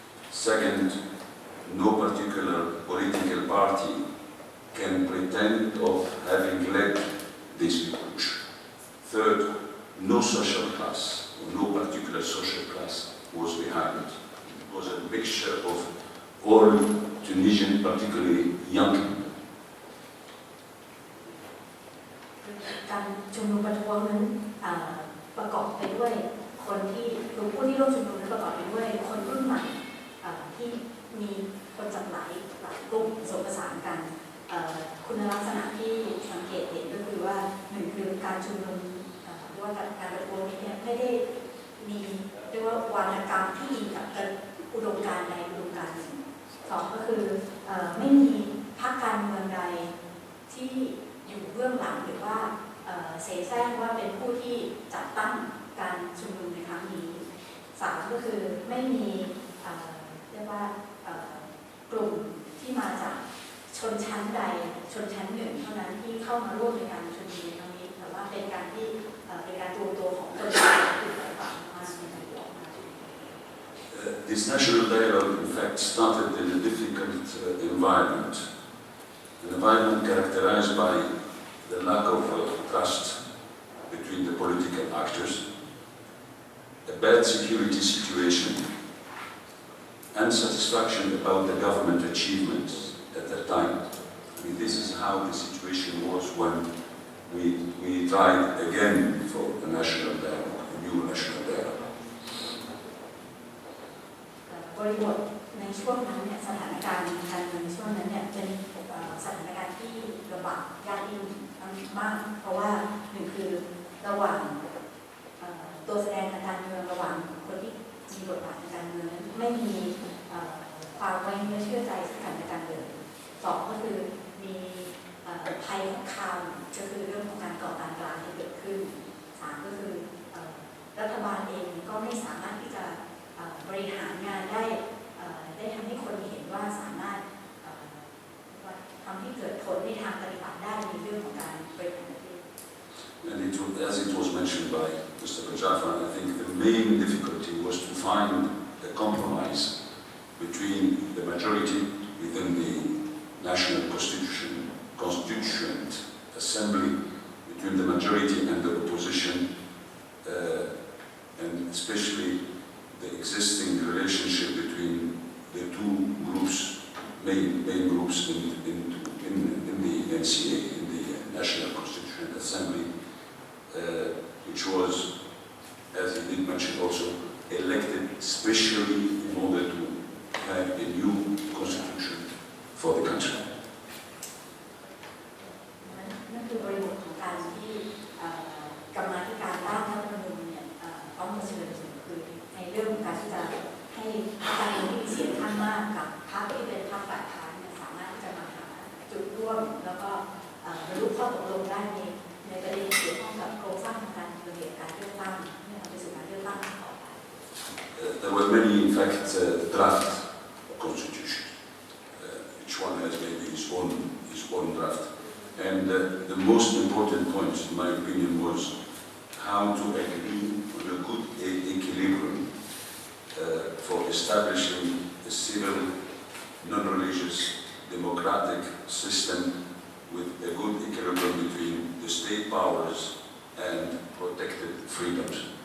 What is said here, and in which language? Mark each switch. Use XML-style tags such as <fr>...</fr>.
<en>Second, no particular political party can pretend of having led this revolution. Third, no social class, or no particular social class was behind it. It was a mixture of all Tunisian, particularly young people.</en> <th>การชุมนุมประท้วงนั้นประกอบไปด้วยคนที่คือผู้ที่ร่วมชุมนุมนั้นประกอบไปด้วยคนรุ่นใหม่ที่มีคนจากหลายกลุ่มผสมผสานกัน คุณลักษณะที่สังเกตเห็นก็คือว่าหนึ่งคือการชุมนุมหรือว่าการประท้วงนี้ไม่ได้มีเรียกว่าวาทกรรมที่อิงกับอุดมการณ์ใดอุดมการณ์หนึ่งสองก็คือไม่มีพรรคการเมืองใดที่อยู่เบื้องหลังหรือว่าเสแสร้งว่าเป็นผู้ที่จัดตั้งการชุมนุมในครั้งนี้สามก็คือไม่มีเรียกว่า กลุ่มที่มาจากชนชั้นใดชนชั้นหนึ่งเท่านั้นที่เข้ามาร่วมในการชุมนุมในครั้งนี้แต่ว่าเป็นการที่เป็นการรวมตัวของคนกลุ่มหลายฝ่ายมาในการออกมา</th> <en>This national dialogue, in fact, started in a difficult environment, an environment characterized by the lack of trust between the political actors, a bad security situation, unsatisfaction about the government achievements at that time. I mean, this is how the situation was when we tried again for a national dialogue, a new national dialogue.</en> <th>บริบทในช่วงนั้นเนี่ยสถานการณ์การเมืองในช่วงนั้นเนี่ยเป็นสถานการณ์ที่ระบาดยากยิ่งมากเพราะว่าหนึ่งคือระหว่าง ตัวแสดงทางการเมืองระหว่างคนที่มีบทบาททางการเมืองนั้นไม่มีความไว้เนื้อเชื่อใจซึ่งกันและกันเลยสองก็คือมีภัยคุกคามก็คือเรื่องของการก่อการร้ายที่เกิดขึ้นสามก็คือรัฐบาลเองก็ไม่สามารถที่จะบริหารงานได้ทำให้คนเห็นว่าสามารถทำให้เกิดผลในทางปฏิบัติได้ในเรื่องของการบริหารประเทศ</th> <en>And as it was mentioned by Mr. Jafar, I think the main difficulty was to find a compromise between the majority within the National Constituent Assembly, between the majority and the opposition, and especially the existing relationship between the two groups, main groups in the NCA, in the National Constituent Assembly, which was, as he did mention also, elected specially in order to have a new constitution for the country.</en> <th>นั่นคือบริบทของการที่กรรมาธิการร่างรัฐธรรมนูญเนี่ยต้องเผชิญคือในเรื่องของการที่จะให้พรรคการเมืองที่มีเสียงข้างมากกับพรรคที่เป็นพรรคฝ่ายค้านเนี่ยสามารถที่จะมาหาจุดร่วมแล้วก็บรรลุข้อตกลงได้ในประเด็นเกี่ยวข้องกับโครงสร้างทางการเมืองการเลือกตั้งเพื่อนำไปสู่การเลือกตั้งต่อไป</th> <en>There were many, in fact, draft constitutions. Each one has maybe his own draft. And the most important point, in my opinion, was how to agree on a good equilibrium for establishing a civil, non-religious, democratic system with a good equilibrium between the state powers and protected freedoms.</en>